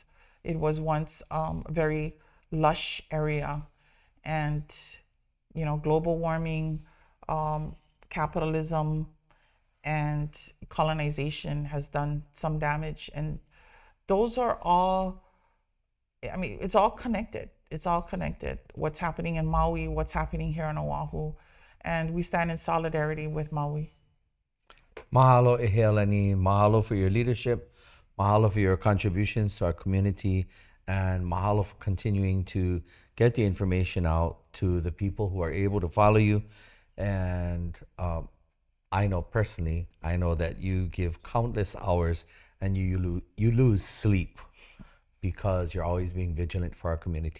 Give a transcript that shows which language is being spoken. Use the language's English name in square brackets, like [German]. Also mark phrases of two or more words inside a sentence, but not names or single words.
[English] It was once a very lush area, and global warming, capitalism, and colonization has done some damage. And those are all, it's all connected. It's all connected. What's happening in Maui, what's happening here on Oahu, and we stand in solidarity with Maui. [Hawaiian] Mahalo e Heleni. [English] Mahalo for your leadership. Mahalo for your contributions to our community, and mahalo for continuing to get the information out to the people who are able to follow you. And I know personally, that you give countless hours and you lose sleep because you're always being vigilant for our community.